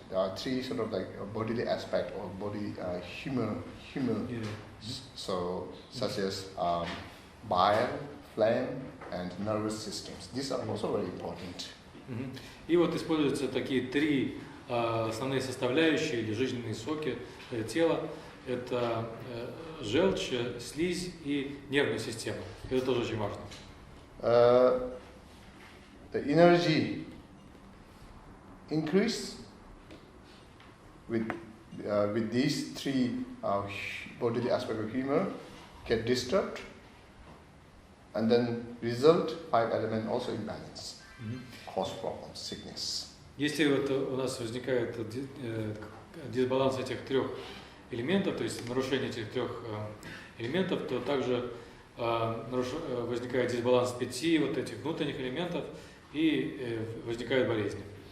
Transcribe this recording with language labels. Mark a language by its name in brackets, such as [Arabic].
[English] There are 3 sort of like a bodily aspect or body human. Yeah. So such as bile, phlegm, and nervous systems. These are also very important. [Russian] И вот используются такие 3 основные составляющие или жизненные соки тела. Это желчь, слизь и нервная система. Это тоже очень важно. [English] The energy increase with these 3 bodily aspects of humor get disturbed, and then result 5 element also imbalance, cause problems, sickness. [Russian] Если вот у нас возникает дисбаланс этих 3 элементов, то есть нарушение этих 3 элементов, то также возникает дисбаланс 5 вот этих внутренних элементов и возникают болезни.